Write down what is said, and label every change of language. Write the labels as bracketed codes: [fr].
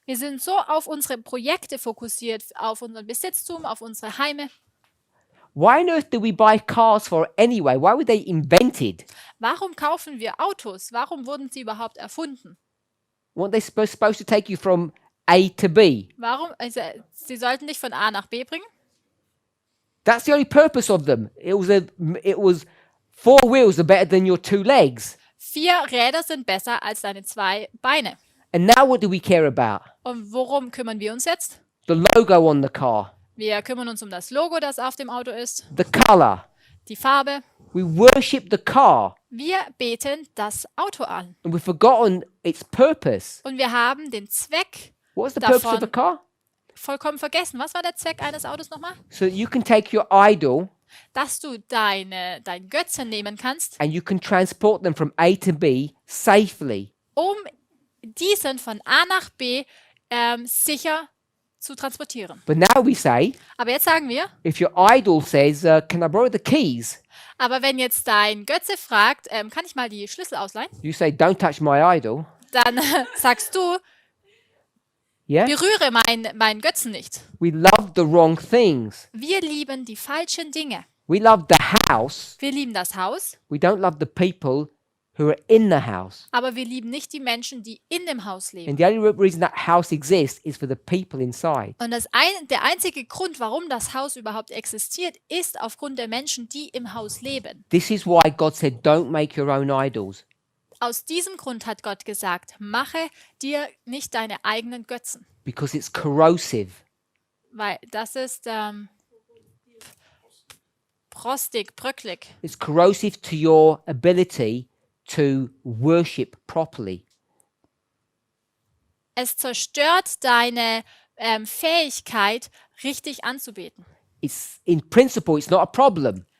[de] Wir sind so auf unsere Projekte fokussiert, auf unseren Besitztum, auf unsere Heime. [en] Why on earth do we buy cars for anyway? Why were they invented? [de] Warum kaufen wir Autos? Warum wurden sie überhaupt erfunden? [en] Weren't they supposed to take you from A to B? [de] Warum? Also, sie sollten dich von A nach B bringen? [en] That's the only purpose of them. It was 4 wheels are better than your 2 legs. [de] 4 Räder sind besser als deine 2 Beine. [en] And now what do we care about? [de] Und worum kümmern wir uns jetzt? [en] The logo on the car, [de] Wir kümmern uns um das Logo, das auf dem Auto ist, [en] the color. [de] die Farbe. [en] We worship the car, [de] Wir beten das Auto an. [en] and we've forgotten its purpose. [de] Und wir haben den Zweck [en] What's the purpose of the [de] davon [en] car? [de] vollkommen vergessen. Was war der Zweck eines Autos nochmal? [en] So that you can take your idol [de] Dass du dein Götzen nehmen kannst, [en] and you can transport them from A to B safely. [de] um diesen von A nach B sicher zu transportieren. [en] But now we say, [de] Aber jetzt sagen wir, [en] if your idol says, can I borrow the keys? [de] aber wenn jetzt dein Götze fragt, kann ich mal die Schlüssel ausleihen? [en] You say, don't touch my idol. [de] Dann sagst du, [en] Yeah? [de] berühre meinen Götzen nicht. [en] We love the wrong things. [de] Wir lieben die falschen Dinge. [en] We love the house. [de] Wir lieben das Haus, [en] We don't love the people who are in the house. [de] aber wir lieben nicht die Menschen, die in dem Haus leben. [en] And the only reason that house exists is for the people inside. [de] Und der einzige Grund, warum das Haus überhaupt existiert, ist aufgrund der Menschen, die im Haus leben. [en] This is why God said, don't make your own idols. [de] Aus diesem Grund hat Gott gesagt, mache dir nicht deine eigenen Götzen, [en] Because it's corrosive. [de] weil das ist frostig, bröcklig. [en] It's corrosive to your ability to worship properly. [de] Es zerstört deine Fähigkeit, richtig anzubeten. [en] It's in principle, it's not a problem.